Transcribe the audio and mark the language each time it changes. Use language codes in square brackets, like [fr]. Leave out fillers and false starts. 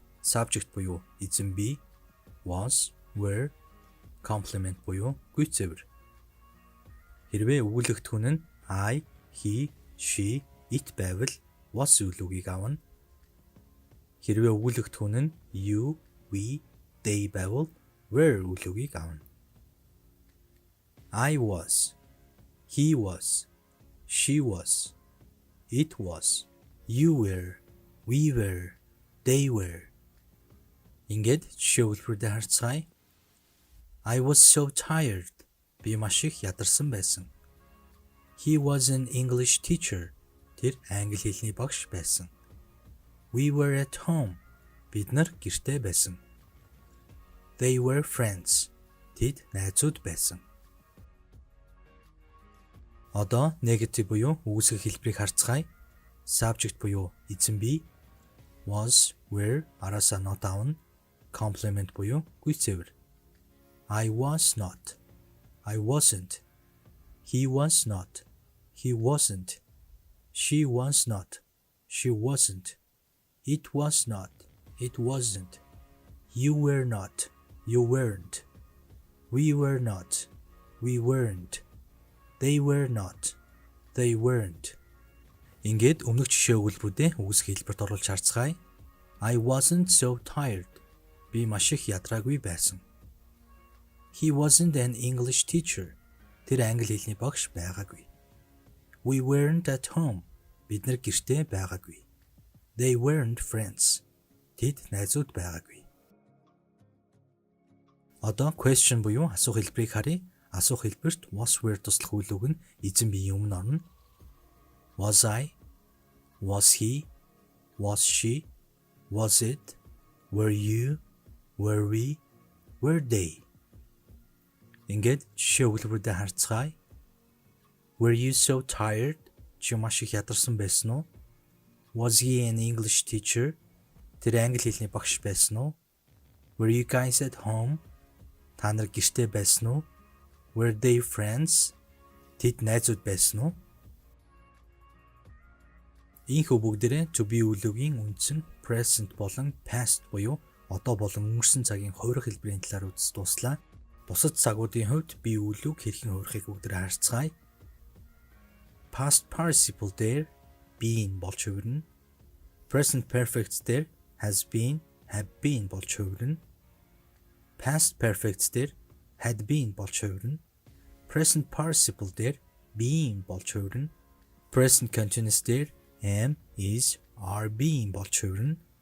[mn] Subject буюу эзэн бие, was, were, complement буюу гүйцэвэр. Хэрвээ өгүүлэгдэхүүн нь I, he, she, it байвал was үйл үгийг авна. Хэрвээ өгүүлэгдэхүүн нь you, we, they байвал were үйл үгийг авна. [en] I was, he was, she was, it was, you were, we were, they were. [mn] Ингээд жишээ өгүүлбэрүүдээ харцгаая. [en] I was so tired. [mn] Би маш их ядарсан байсан. [en] He was an English teacher. [mn] Тэр англи хэлний багш байсан. [en] We were at home. [mn] Бид нар гэртээ байсан. [en] They were friends. [mn] Тэд найзууд байсан. Одоо negative буюу үүсгэх хэлбэрийг харцгаая. Subject буюу эзэн бие, was, were араасаа not авна. Complement буюу гүйцэвэр. [en] I was not. I wasn't. He was not. He wasn't. She was not. She wasn't. It was not. It wasn't. You were not. You weren't. We were not. We weren't. They were not. They weren't. [mn] Ингээд өмнөх жишээ өгүүлбэрүүдээ үүсгэх хэлбэрт оруулж харцгаая. [en] I wasn't so tired. [mn] Би маш их ядраагүй байсан. [en] He wasn't an English teacher. [mn] Тэр англи хэлний багш байгаагүй. [en] We weren't at home. [mn] Бид нар гэртээ байгаагүй. [en] They weren't friends. [mn] Тэд найзууд байгаагүй. Одоо question буюу асуух хэлбэрийг харъя. Асуух хэлбэрт was were туслах үйл үг нь эзэн биеийн өмнө орно. [en] Was I? Was he? Was she? Was it? Were you? Were we? Were they? [mn] Ингээд жишээ өгүүлбэрүүдээ харцгаая. [en] Were you so tired? [mn] Чи маш их ядарсан байсан уу? [en] Was he an English teacher? [mn] Тэр англи хэлний багш байсан уу? [en] Were you guys at home? [mn] Та нар гэртээ байсан уу? [en] Were they friends? [mn] Тэд найзууд байсан уу? Ийхүү бүгдээрээ to be үеийн үндсэн present болон past буюу одоо болон өнгөрсөн цагийн хувирах хэлбэрийн талаар үзэж дуслаа. Бусад цагуудын хувьд бие үйл үг хэрхэн хувирахыг бүгдээрээ харцгаая. Past participle дээр been болж хувирна. Present perfect дээр has been, have been болж хувирна. Past perfect дээр had been болж хувирна. Present participle дээр being болж хувирна. Present continuous дээр am, is, are being болж хувирна.